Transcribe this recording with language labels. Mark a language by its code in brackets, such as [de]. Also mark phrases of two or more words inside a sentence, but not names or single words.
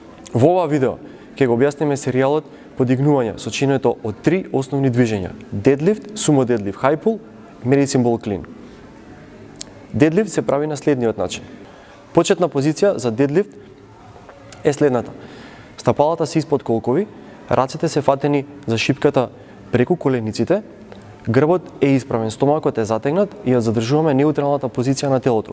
[mk] Во ова видео ќе го објасниме серијалот подигнување сочинето од 3 основни движења: [en] deadlift, sumo deadlift, high pull, medicine ball clean. [mk] Deadlift се прави на следниот начин. Почетна позиција за deadlift е следната. Стапалата се испод колкови, рацете се фатени за шипката преку колениците, грбот е исправен, стомакот е затегнат и ја задржуваме неутралната позиција на телото.